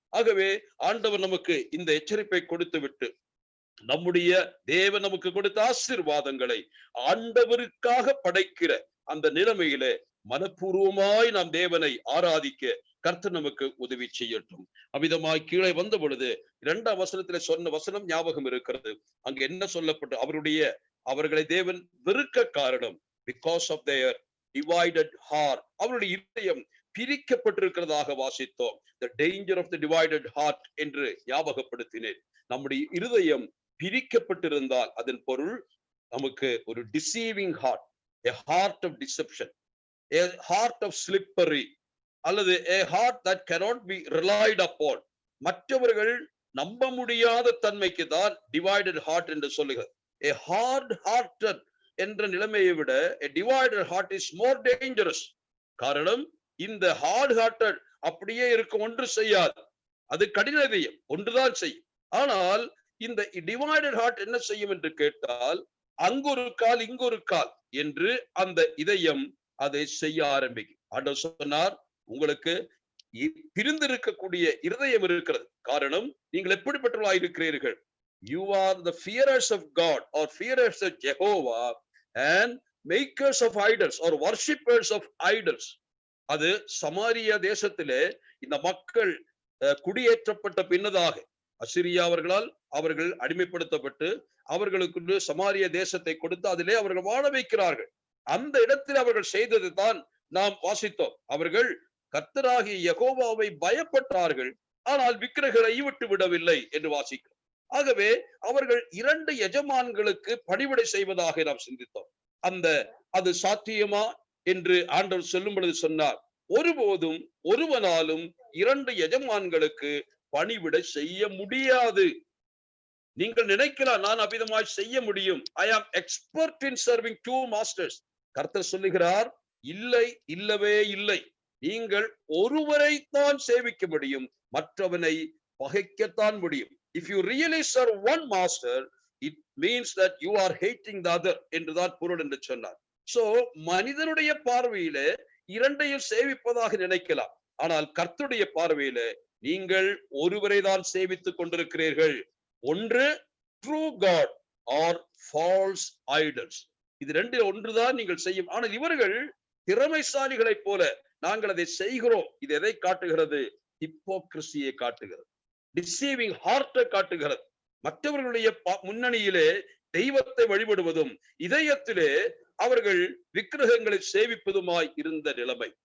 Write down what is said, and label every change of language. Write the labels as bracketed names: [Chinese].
[Tamil] ஆகவே ஆண்டவர் நமக்கு இந்த எச்சரிப்பை கொடுத்து விட்டு நம்முடைய தேவன் நமக்கு கொடுத்த ஆசீர்வாதங்களை ஆண்டவருக்காக படைக்கிற அந்த நிலைமையிலே மனப்பூர்வமாய் நாம் தேவனை ஆராதிக்க கர்த்தர் நமக்கு உதவி செய்யட்டும். அவ்விதமாய் கீழே வந்த பொழுது 2ஆம் வசனத்திலே சொன்ன வசனம் ஞாபகம் இருக்கிறது. அங்கு என்ன சொல்லப்பட்டு, அவர்களை தேவன் வெறுக்க காரணம் [English] Because of their divided heart. [Tamil] அவருடைய இதயம் பிரிக்கப்பட்டிருக்கிறதாக வாசித்தோம். [English] the danger of the divided heart [Tamil] என்று ஞாபகப்படுத்தினேன். நம்முடைய இருதயம் பிரிக்கப்பட்டிருந்தால் அதன் பொருள் நமக்கு ஒரு [English] deceiving heart, a heart of deception, a heart of slippery, [Tamil] அல்லது [English] a heart that cannot be relied upon. [Tamil] மற்றவர்கள் நம்ப முடியாத தன்மைக்கு தான் [English] divided heart [Tamil] என்று சொல்லுகிறது. [English] a hard hearted [Tamil] என்ற நிலைமையை விட [English] a divided heart is more dangerous. [Tamil] காரணம், இந்த [English] hard hearted [Tamil] அப்படியே இருக்க ஒன்று செய்யாது, அது கடின இதயம் ஒன்றுதான் செய்யும். ஆனால் இந்த [English] divided heart [Tamil] என்ன செய்யும் என்று கேட்டால், அங்கொரு கால் இங்கொரு கால் என்று அந்த இதயம் அதை செய்ய ஆரம்பிக்கும். ஆண்டவர் சொன்னார், உங்களுக்கு பிரிந்திருக்கக்கூடிய இருதயம் இருக்கிறது. காரணம், நீங்கள் எப்படிப்பட்டவர்களாய் இருக்கிறீர்கள்? [English] You are the fearers of God or fearers of Jehovah and makers of idols or worshippers of idols. [Tamil] அது சமாரியா தேசத்திலே இந்த மக்கள் குடியேற்றப்பட்ட பின்னதாக அசிரியாவர்களால் அவர்கள் அடிமைப்படுத்தப்பட்டு அவர்களுக்கு சமாரிய தேசத்தை கொடுத்து அதிலே அவர்கள் வாழ வைக்கிறார்கள். அந்த இடத்தில் அவர்கள் செய்தது தான் நாம் வாசித்தோம். அவர்கள் கர்த்தராகிய யெகோவாவை பயப்பட்டார்கள், ஆனால் விக்கிரகங்களை விட்டு விடவில்லை என்று வாசிக்கிறோம். ஆகவே அவர்கள் 2 எஜமான்களுக்கு பணிவிடை செய்வதாக நாம் சிந்தித்தோம். அது சாத்தியமா என்று ஆண்டவர் சொல்லும் பொழுது சொன்னார், ஒருபோதும் ஒருவனாலும் 2 எஜமான்களுக்கு பணிவிடை செய்ய முடியாது. நீங்கள் நினைக்கலாம், நான் அபிதமாய் செய்ய முடியும். [English] I am expert in serving 2 masters. [Tamil] கர்த்தர் சொல்லுகிறார், இல்லை, இல்லவே இல்லை. நீங்கள் ஒருவரைத்தான் சேவிக்க முடியும், மற்றவனை பகைக்கத்தான் முடியும். [English] If you really serve one master, it means that you are hating the other [Tamil] என்றுதான் பொருள் என்று சொன்னார். சோ மனிதனுடைய பார்வையிலே 2ஐயும் சேவிப்பதாக நினைக்கலாம், ஆனால் கர்த்தருடைய பார்வையிலே நீங்கள் ஒருவரை தான் சேவித்துக் கொண்டிருக்கிறீர்கள். [English] ஒன்று true God or false idols. [Tamil] இது 2 ஒன்றுதான் நீங்கள் செய்யும். ஆனால் இவர்கள் திறமைசாலிகளை போல நாங்கள் அதை செய்கிறோம். இது எதை காட்டுகிறது? ஹிப்போக்ரிசியை காட்டுகிறது, டிசீவிங் ஹார்ட்டை காட்டுகிறது. மற்றவர்களுடைய முன்னணியிலே தெய்வத்தை வழிபடுவதும் இதயத்திலே அவர்கள் விக்கிரகங்களை சேவிப்பதுமாய் இருந்த நிலைமை.